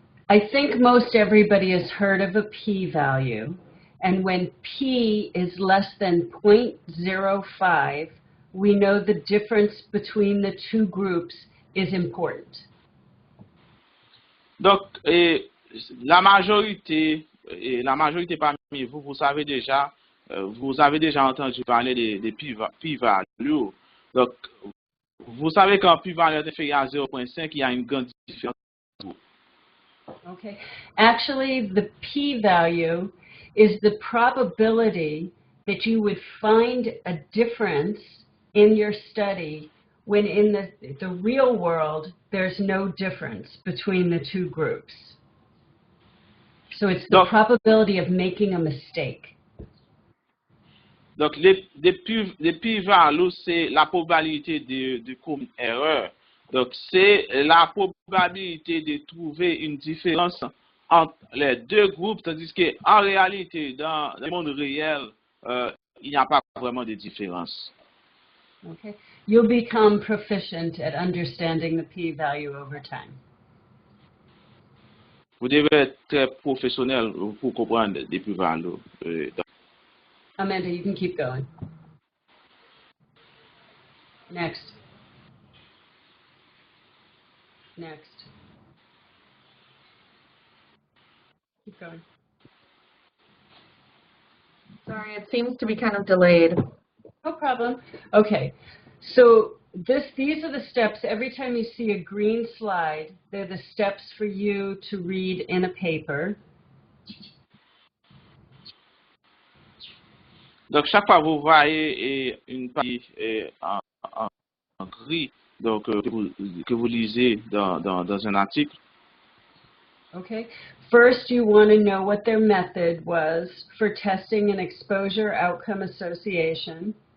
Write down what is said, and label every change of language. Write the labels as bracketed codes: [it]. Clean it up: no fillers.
[en] I think most everybody has heard of a p-value, and when p is less than 0.05, we know the difference between the two groups is important. [fr] Donc, la majorité parmi vous, vous avez déjà entendu parler des p-values. Donc, vous savez qu'en p-value est inférieur à 0.5, il y a une grande différence. [en] Okay. Actually, the p-value is the probability that you would find a difference in your study when in the real world there's no difference between the two groups. So it's the probability of making a mistake. [fr] Donc, les p-values, c'est la probabilité de commettre une erreur. Donc, c'est la probabilité de trouver une différence entre les deux groupes, tandis qu'en réalité, dans le monde réel, il n'y a pas vraiment de différence. [en] Okay. You'll become proficient at understanding the p-value over time. [fr] Vous devez être très professionnel pour comprendre les p-values. [en] Amanda, you can keep going. Next. Next. Keep going. Sorry, it seems to be kind of delayed. No problem. Okay, so these are the steps. Every time you see a green slide, they're the steps for you to read in a paper. [fr] Donc, chaque fois vous voyez une partie en gris, donc que vous lisez dans un article. [en] Okay. First, you want to know what their method was for testing an exposure outcome association.